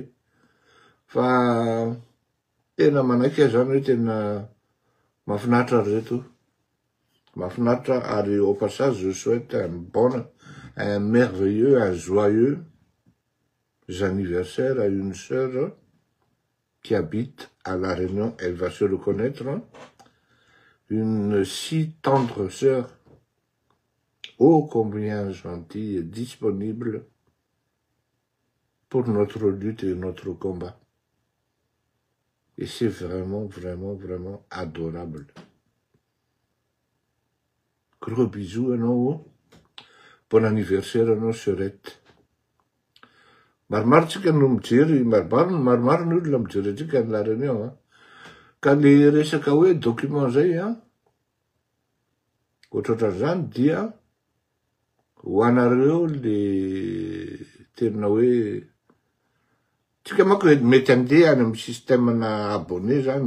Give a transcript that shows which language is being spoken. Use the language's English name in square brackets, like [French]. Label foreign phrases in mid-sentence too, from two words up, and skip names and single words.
[Malagasy] Fa tena manaiky zany hoe tena mahafinaritra reto. Mahafinaritra ary [French] au passage je souhaite un merveilleux, un joyeux anniversaire à une sœur qui habite à La Réunion. Elle va se reconnaître. Une si tendre sœur, ô combien gentille et disponible pour notre lutte et notre combat. Et c'est vraiment, vraiment, vraiment adorable. Gros bisous à nous. Bon anniversaire à nos sœurettes. [Malagasy] Maromaro tsika no mijery, maromaro ny olona mijery atsika ny La Réunion. Ka le resaka hoe document zay ohatrohatran'izany dia ho anareo le tena hoe tsika manko mety andeha any amin'ny système-na abonné zany.